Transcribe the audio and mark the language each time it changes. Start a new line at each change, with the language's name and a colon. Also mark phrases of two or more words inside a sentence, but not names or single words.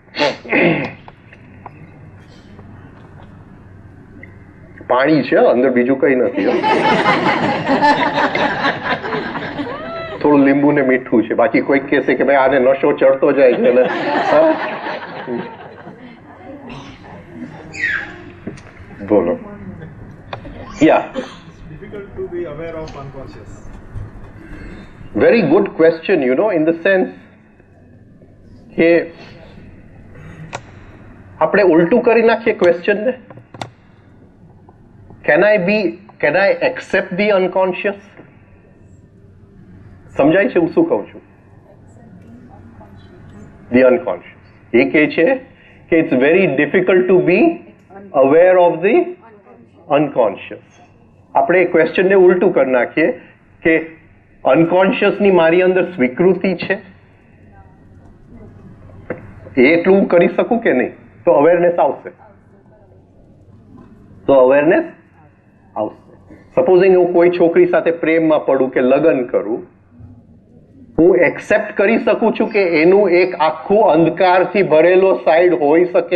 Gujarati: પાણી છે અંદર, બીજું કઈ નથી. થોડું લીંબુ ને મીઠું છે. બાકી કોઈક કહેશે કે ભાઈ આને નશો ચડતો જાય છે. બોલો.
English: Yeah. It's difficult to be aware of unconscious. Very good question, in the sense
Gujarati: કે આપણે ઉલટું કરી નાખીએ ક્વેશ્ચન ને.
English: Can I accept the unconscious?
Gujarati: સમજાય છે હું શું કહું છું?
English: The unconscious.
Gujarati: એ કહે છે કે
English: it's very difficult to be aware of the unconscious.
Gujarati: આપણે એ ક્વેશ્ચનને ઉલટું કરી નાખીએ કે અનકોન્શિયસની મારી અંદર સ્વીકૃતિ છે, એટલું હું કરી શકું કે નહીં? તો અવેરનેસ આવશે. સપોઝિંગ હું કોઈ છોકરી સાથે પ્રેમમાં પડું કે લગ્ન કરું, હું એક્સેપ્ટ કરી શકું છું કે એનું એક આખું અંધકારથી ભરેલો સાઈડ હોઈ શકે.